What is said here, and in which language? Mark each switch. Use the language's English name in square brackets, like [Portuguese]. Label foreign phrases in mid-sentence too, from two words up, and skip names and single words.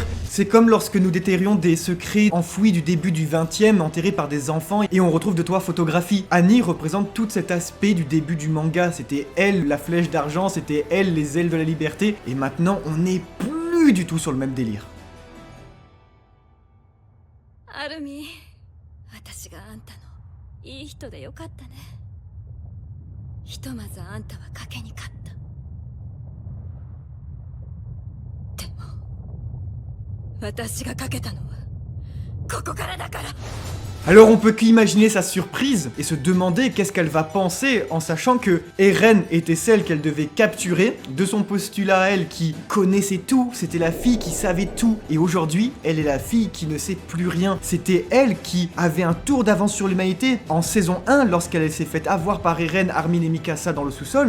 [French] C'est comme lorsque nous déterrions des secrets enfouis du début du 20e, enterrés par des enfants, et on retrouve de toi photographie. Annie représente tout cet aspect du début du manga. C'était elle, la flèche d'argent, c'était elle, les ailes de la liberté, et maintenant on n'est plus du tout sur le même délire. [Japanese] アルミ、私があんたのいい人でよかったね。ひとまずあんたは賭けに勝った。でも私が賭けたのはここからだから。 [French] Alors on peut qu'imaginer sa surprise et se demander qu'est-ce qu'elle va penser en sachant que Eren était celle qu'elle devait capturer, de son postulat à elle qui connaissait tout, c'était la fille qui savait tout, et aujourd'hui elle est la fille qui ne sait plus rien. C'était elle qui avait un tour d'avance sur l'humanité en saison 1 lorsqu'elle s'est faite avoir par Eren, Armin et Mikasa dans le sous-sol.